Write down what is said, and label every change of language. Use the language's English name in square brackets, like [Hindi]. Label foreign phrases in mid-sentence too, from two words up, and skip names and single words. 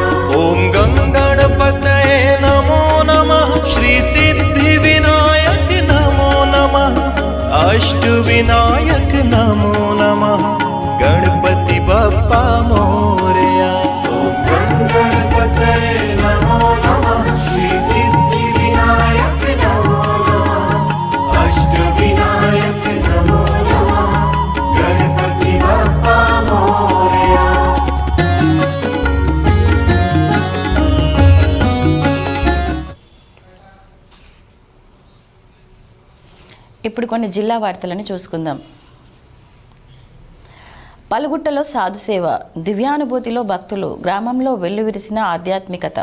[Sanskrit] ओम गंगणपतये नमो नमः श्री सिद्धिविनायक नमो नमः अष्टविनायक नमो नमः [Marathi] गणपति बप्पा मोरया [Sanskrit] गणपतये नमो नमः श्री सिद्धिविनायक नमो नमः अष्टविनायक नमो नमः [Marathi] गणपति बप्पा मोरया [Telugu] ఇప్పుడు కొన్ని జిల్లా వార్తలను చూసుకుందాం. పలుగుట్టలో సాధుసేవ, దివ్యానుభూతిలో భక్తులు, గ్రామంలో వెల్లువిరిసిన ఆధ్యాత్మికత.